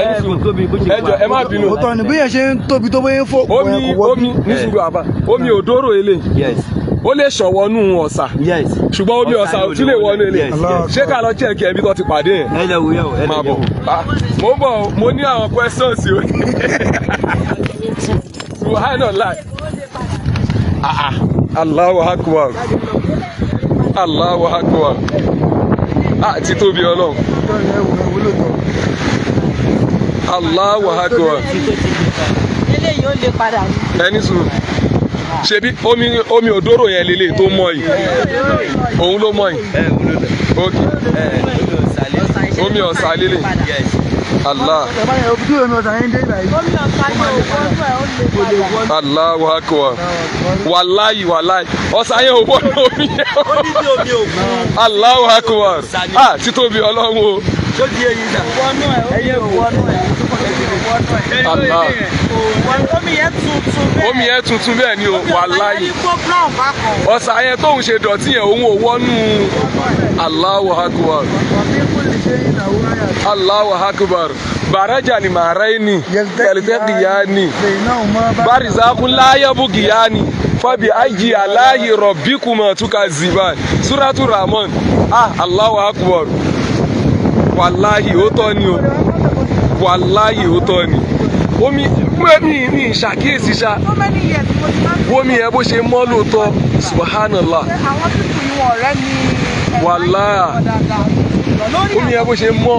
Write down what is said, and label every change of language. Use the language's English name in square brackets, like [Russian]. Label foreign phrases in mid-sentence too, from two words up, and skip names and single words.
[Yoruba] ẹjọ ẹ má bínú. òótọ́ ni bí yẹn ṣe ń tóbi tó bóyá ń fò. omi nísùúrù àbá omi Odoro eléyìí ó lè ṣàn wọnú ọ̀sà ṣùgbọ́n omi ọ̀sà ò tún lè wọnú ilé ṣé ká lọ check ẹbí tó ti pàdé yẹn. ẹ lè wo yẹ o ẹ lè máa wo. bọ̀ mo ní àwọn questions o. [Arabic] سبحان الله. الله أكبر. الله أكبر. [Yoruba] Ti tóbi Ọlọ́run. [Arabic] الله أكبر. [Yoruba] eléyìí ó lè padà ní. Ẹni sùn. Ṣebí omi òdòrò yẹn lélẹ̀ tó mọ́ yìí. Òun ló mọ́ yìí. Omi ọ̀sà lélẹ̀. [Arabic] الله. الله أكبر. [Yoruba] Wàláyì ọ̀sà yẹn ò wọ́n omi yẹn. [Arabic] الله أكبر. [Yoruba] Títóbi Ọlọ́run o. [Arabic] Allah. [Yoruba] Omi yẹn tuntun bẹ́ẹ̀ ni o, wàláyì. Ọ̀sà yẹn tóun ṣe dọ̀tí yẹn òun ò wọ́nú. [Arabic] الله أكبر. الله أكبر. مرج البحرين يلتقيان برزخ لا يبغيان فبأي آلاء ربكما تكذبان. سورة الرحمن. الله أكبر. [Yoruba] Wallahi ó tọ́ ni o. Wallahi ó tọ́ ni. Omi ní ìṣàkíyèsí ṣá. Omi ẹ bó ṣe mọ́ lóòótọ́. Subhanallah. Wallahi. Omi ẹ bó ṣe mọ́.